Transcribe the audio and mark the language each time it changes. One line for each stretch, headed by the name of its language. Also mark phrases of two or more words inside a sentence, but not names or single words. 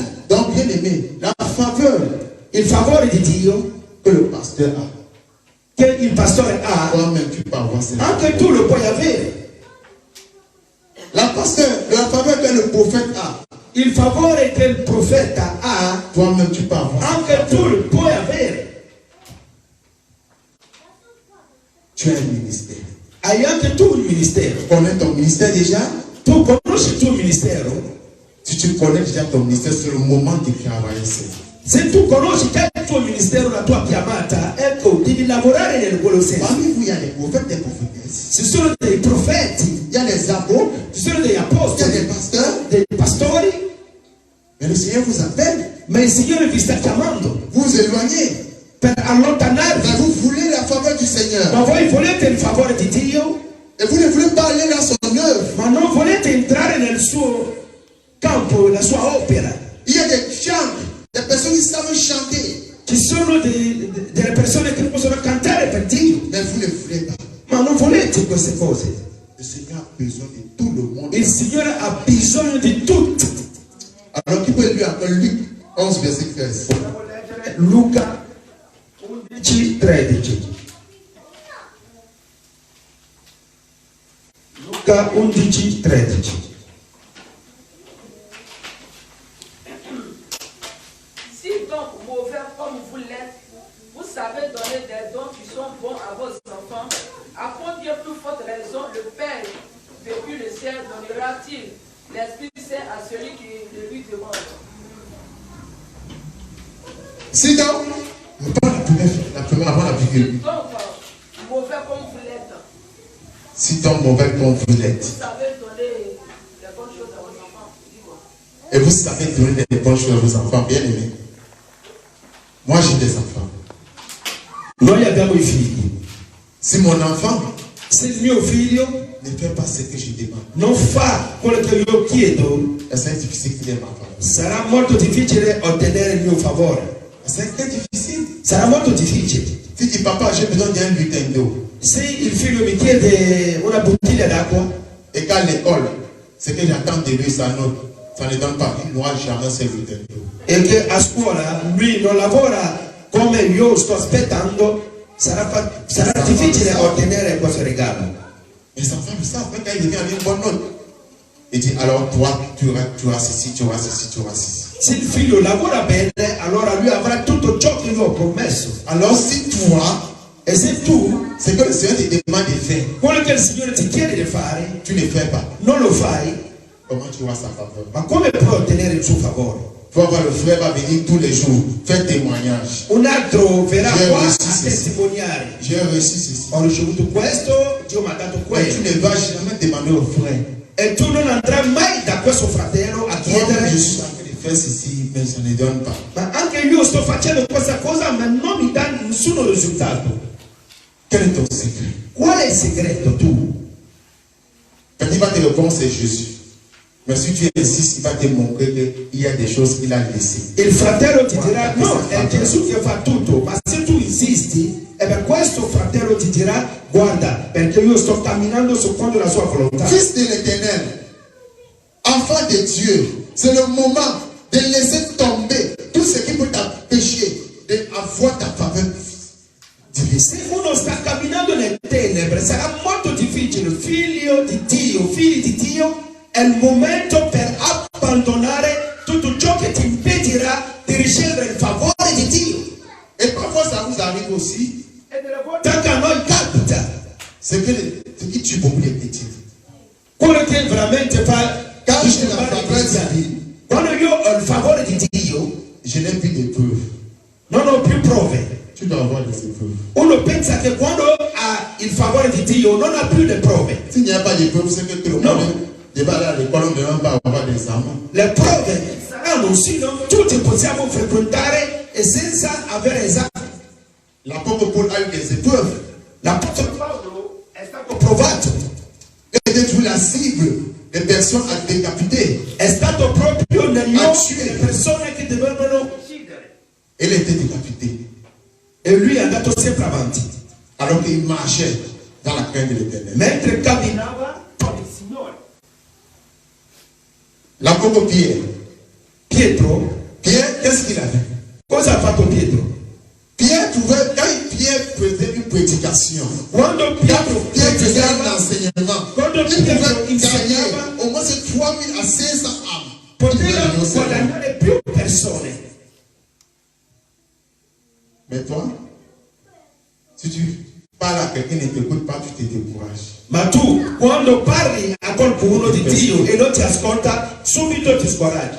French: Donc, bien aimé, la faveur
Italian: Il favore di Dio
French: que le pasteur a,
Italian: che il pastore ha,
French: toi-même tu peux avoir cela.
Italian: anche tu lo puoi avere.
French: La faveur que le prophète a,
Italian: Il favore che il profeta ha,
French: toi-même tu peux avoir.
Italian: anche tu lo puoi avere.
French: Tu as un ministère.
Italian: Hai anche tu un ministero.
French: Tu connais ton ministère déjà?
Italian: Tu conosci il tuo ministero?
French: Si tu connais déjà ton ministère, c'est le moment de travailler.
Italian: Se tu conosci che è il tuo ministero, la tua chiamata, ecco, devi lavorare nel quello senso.
French: Parmi vous, il y a des prophètes, des prophétesses.
Italian: Ci sono dei profeti,
French: Il y a des apôtres,
Italian: ci sono degli
French: il y a
Italian: apostoli,
French: des pasteurs.
Italian: dei pastori,
French: Mais le Seigneur vous appelle.
Italian: ma il Signore vi sta chiamando
French: Vous vous éloignez.
Italian: per allontanarvi.
French: Mais vous voulez la faveur du Seigneur.
Italian: Ma voi volete il favore di Dio,
French: Et vous ne voulez pas aller dans son œuvre.
Italian: ma non volete entrare nel suo campo, nella sua opera.
French: Il y a des chants, des personnes qui savent chanter.
Italian: Ci sono delle persone che possono cantare per Dio,
French: Mais vous ne voulez pas.
Italian: ma non volete queste cose.
French: Le Seigneur a besoin de tout le monde.
Italian: Il Signore ha bisogno di tutti.
French: Alors qui peut lui encore Luc 11, verset 13.
Italian: Possiamo leggere Luca 11, 13. Luca 11, 13.
French: Si donc mauvais comme vous l'êtes, vous savez donner des dons qui sont bons à vos enfants, à combien plus forte raison le Père depuis le ciel donnera-t-il l'Esprit Saint à celui qui le lui demande. Si donc, on prend la première avant la Bible. Donc, mauvais comme vous l'êtes, Si donc mauvais comme vous l'êtes, vous savez donner les bonnes choses à vos enfants. Dis-moi. et vous savez donner des bonnes choses à vos enfants, bien aimés. Moi j'ai des enfants.
Italian: Noi abbiamo i figli.
French: Si mon enfant
Italian: Se il mio figlio
French: ne fait pas ce que je demande,
Italian: non fa quello che io chiedo,
French: c'est difficile qu'il ait ma faveur.
Italian: sarà molto difficile ottenere il mio favore.
French: C'est très difficile.
Italian: Sarà molto difficile.
French: Si tu dis papa, j'ai besoin d'un butin d'eau.
Italian: Se il figlio mi chiede una bottiglia d'acqua
French: Et qu'à l'école, ce que j'attends de lui, ça ne donne pas. Il n'aura jamais ce butin d'eau.
Italian: e che a scuola lui non lavora come io sto aspettando, sarà difficile ottenere questo regalo.
French: Les enfants le savent, quand il devient une bonne note. Il dit, alors toi, tu auras ceci, tu auras ceci, tu auras ceci.
Italian: Se il figlio lavora bene, allora lui avrà tutto ciò che io ho promesso.
French: Alors si toi,
Italian: e se tu,
French: c'est que le Seigneur te demande de faire,
Italian: quello che il Signore ti chiede di fare,
French: tu ne fais pas,
Italian: non lo fai,
French: comment tu auras sa faveur?
Italian: ma come puoi ottenere il suo favore?
French: Faut voir le frère va venir tous les jours, faire témoignage.
Italian: Un altro verrà
French: J'ai
Italian: qua
French: reçu
Italian: a
French: ceci.
Italian: testimoniare.
French: J'ai reçu ceci.
Italian: Ho ricevuto questo, Dio mi ha dato
French: Mais tu
Italian: quello.
French: ne vas jamais demander au frère.
Italian: E tu non andrai mai da questo fratello a
French: Moi,
Italian: chiedere,
French: je suis en train de faire ceci, mais je ne donne pas.
Italian: ma anche io sto facendo questa cosa, ma non mi dà nessun risultato.
French: Quel est ton secret?
Italian: Qual è il segreto tu?
French: Quand il va te répondre, c'est Jésus. Mais si tu insistes, il va te montrer qu'il y a des choses qu'il a laissées.
Italian: Il fratello ti dirà, no, è Gesù che fa tutto, ma se tu insisti, e per questo fratello ti dirà, guarda, perché io sto camminando secondo la sua volontà.
French: Fils de l'Éternel, enfant de Dieu, c'est le moment de laisser tomber tout ce qui peut t'empêcher d'avoir ta faveur divine.
Italian: Se uno sta camminando nelle tenebre, sarà molto difficile, figli di Dio, è il momento per abbandonare tutto ciò che ti impedirà di ricevere il favore di Dio.
French: Et parfois ça vous arrive aussi,
Italian: Tanto a noi capita,
French: c'est que ce qui tue beaucoup les petits.
Italian: quello che veramente fa
French: Quand j'ai la faveur divine,
Italian: quando io ho il favore di Dio,
French: je n'ai plus d'épreuves.
Italian: non ho più prove.
French: Tu dois avoir des épreuves.
Italian: Uno pensa che quando ha il favore di Dio non ha più le prove.
French: S'il n'y a pas d'épreuves, c'est que tout le
Italian: Non.
French: monde va aller à l'école, on ne demande pas avoir des amants.
Italian: Le prove saranno sì, no? Tutti possiamo frequentare e senza avere esami.
French: L'apôtre Paul a eu des épreuves.
Italian: L'apostolo Paolo è stato provato,
French: Il était toujours la cible des personnes à décapiter.
Italian: è stato proprio negli Ah, occhi sì. delle persone che dovevano uccidere.
French: Il était décapité.
Italian: E lui è andato sempre avanti.
French: Alors qu'il marchait dans la crainte de l'Éternel.
Italian: Mentre camminava con il Signore.
French: L'apôtre Pierre.
Italian: Pietro,
French: Pierre, qu'est-ce qu'il a fait?
Italian: cosa ha fatto Pietro?
French: Pierre pouvait, quand Pierre faisait une prédication,
Italian: Quando Pietro
French: Pierre faisait un
Italian: predicava,
French: enseignement,
Italian: quando
French: il
Italian: Pietro
French: pouvait
Italian: insegnava,
French: gagner au moins 3000 à 500 âmes.
Italian: poteva guadagnare più persone.
French: Mais toi, si tu parles à quelqu'un et ne t'écoute pas, tu te décourages.
Italian: Ma tu, quando parli a qualcuno di Dio e non ti ascolta, subito ti scoraggi.